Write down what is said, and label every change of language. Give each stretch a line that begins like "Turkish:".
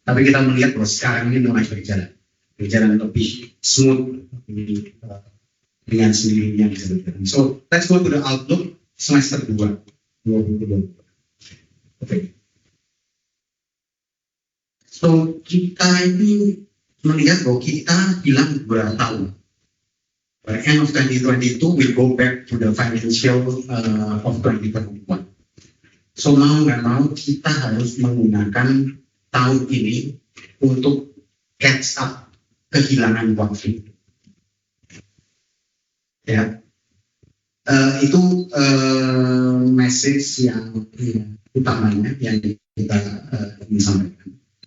Indonesian: Tapi kita melihat bahwa sekarang ini mulai berjalan lebih smooth dengan sendirinya bisa berjalan.
English: So let's go to the outlook semester 2 2022. Okay.
Indonesian: So kita ini melihat bahwa kita hilang beberapa tahun.
English: By end of 2022 we'll go back to the financial of 2021.
Indonesian: So mau nggak mau kita harus menggunakan tahun ini untuk catch up kehilangan waktu. Ya, itu message yang utamanya yang kita ingin sampaikan.